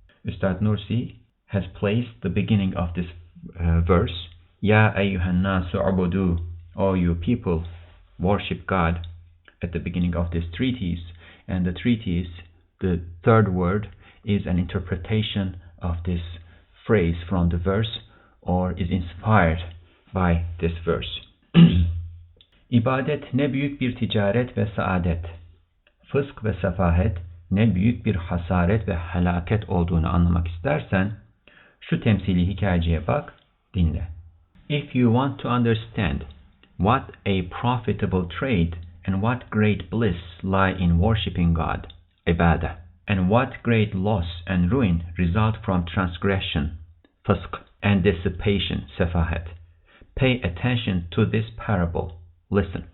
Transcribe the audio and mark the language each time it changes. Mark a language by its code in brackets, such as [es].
[en] Ustad Nursi has placed the beginning of this verse, [ar] Ya ayyuhan nasu ubudu, [en] O you people, worship God, at the beginning of this treatise. And the treatise, the third word, is an interpretation of this phrase from the verse, or is inspired by this verse. [tr] İbadet ne büyük bir ticaret ve saadet, fısq ve sefahet ne büyük bir hasaret ve helaket olduğunu anlamak istersen, şu temsili hikayeciye bak, dinle. [en] If you want to understand what a profitable trade and what great bliss lie in worshipping God, ibadah, and what great loss and ruin result from transgression, fısq, and dissipation, safahat, pay attention to this parable. Listen.